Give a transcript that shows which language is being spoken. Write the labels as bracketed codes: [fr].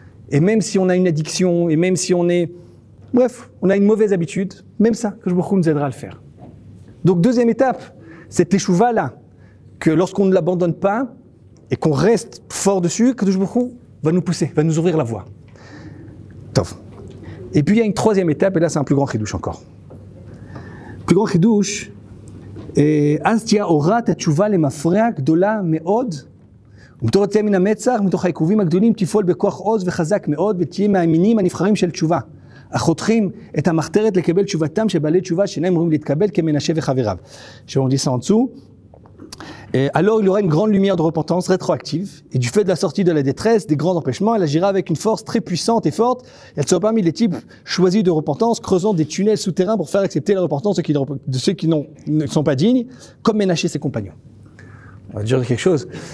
[fr] Et même si on a une addiction, et même si on est... Bref, on a une mauvaise habitude, même ça, que nous aidera à le faire. Donc deuxième étape, cette échouva-là, que lorsqu'on ne l'abandonne pas, et qu'on reste fort dessus, que va nous pousser, va nous ouvrir la voie. Tov. Et puis il y a une troisième étape, et là c'est un plus grand chidouche encore. Plus grand chidouche, [he] אז תהיה אורת התשובה למפרע גדולה מאוד, ומתוך תצא מן המצח, ומתוך העיכובים הגדולים תפעול בכוח עוז וחזק מאוד, ותהיה מהמינים הנבחרים של תשובה, החותכים את המחתרת לקבל תשובתם של בעלי תשובה שאינם אמורים להתקבל כמנשה וחבריו. [fr] On dit ça en dessous. Alors il y aura une grande lumière de repentance rétroactive, et du fait de la sortie de la détresse, des grands empêchements, elle agira avec une force très puissante et forte. Elle sera parmi les types choisis de repentance, creusant des tunnels souterrains pour faire accepter la repentance de ceux qui ne sont pas dignes, comme Ménaché ses compagnons. On va dire quelque chose.